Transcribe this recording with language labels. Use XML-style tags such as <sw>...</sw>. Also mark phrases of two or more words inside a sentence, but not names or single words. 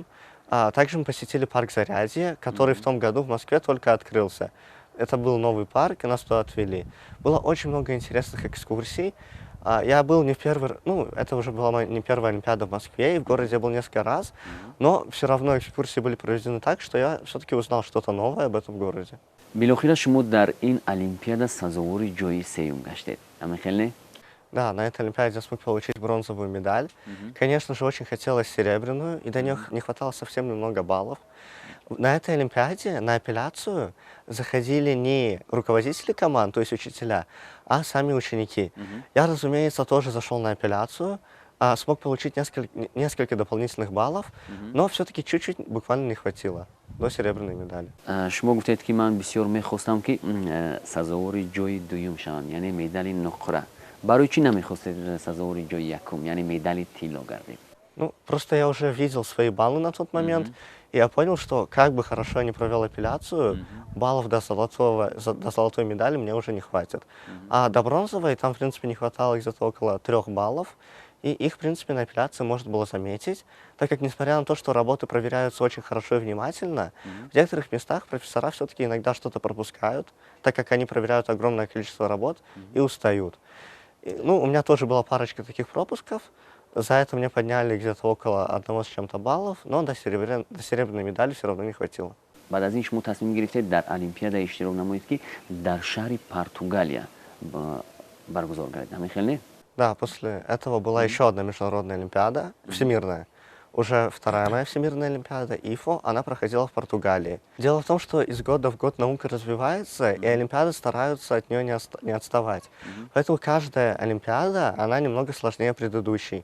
<ru>Также мы посетили парк Зарядье, который в том году в Москве только открылся. Это был новый парк, и нас туда отвели. Было очень много интересных экскурсий. Я был не в первый, ну, это уже была не первая Олимпиада в Москве, и в городе я был несколько раз, но все равно экскурсии были проведены так, что я все-таки узнал что-то новое об этом городе.</ru> <tg>Билохира шумо дар ин олимпиада сазовори ҷойи сеюм гаштед. Ҳамин хел не?</tg> <ru>Да, на этой Олимпиаде я смог получить бронзовую медаль. Конечно же, очень хотелось серебряную, и до нее не хватало совсем немного баллов. На этой Олимпиаде на апелляцию заходили не руководители команд, то есть учителя, а сами ученики. Я, разумеется, тоже зашел на апелляцию, смог получить несколько дополнительных баллов, но все-таки чуть-чуть буквально не хватило до серебряной медали.</ru> <tg>шумо гуфтед ки ман бисёр мехостам ки сазовори ҷойи дуюм шавам, яъне медали нуқра. Барои чӣ намехостед сазовори ҷойи якум, яъне медали тилло гардед?</tg> <ru>Ну, просто я уже видел свои баллы на тот момент, и я понял, что как бы хорошо я не провел апелляцию, баллов до золотой медали мне уже не хватит. А до бронзовой там, в принципе, не хватало где-то около 3 баллов, и их, в принципе, на апелляции можно было заметить, так как, несмотря на то, что работы проверяются очень хорошо и внимательно, в некоторых местах профессора все-таки иногда что-то пропускают, так как они проверяют огромное количество работ и устают. Ну, у меня тоже была парочка таких пропусков. За это мне подняли где-то около 1 с чем-то баллов, но до серебряной медали все равно не хватило.</ru> <tg>баъд аз ин шумо тасмим гирифтед дар олимпиада иштирок намоед ки дар шаҳри Португалия баргузор гардид. Ҳамин хел не?</tg> <ru>Да, после этого была еще одна международная олимпиада, всемирная. Уже вторая моя всемирная олимпиада, ИФО, она проходила в Португалии. Дело в том, что из года в год наука развивается, и олимпиады стараются от нее не отставать. Поэтому каждая олимпиада, она немного сложнее предыдущей.</ru>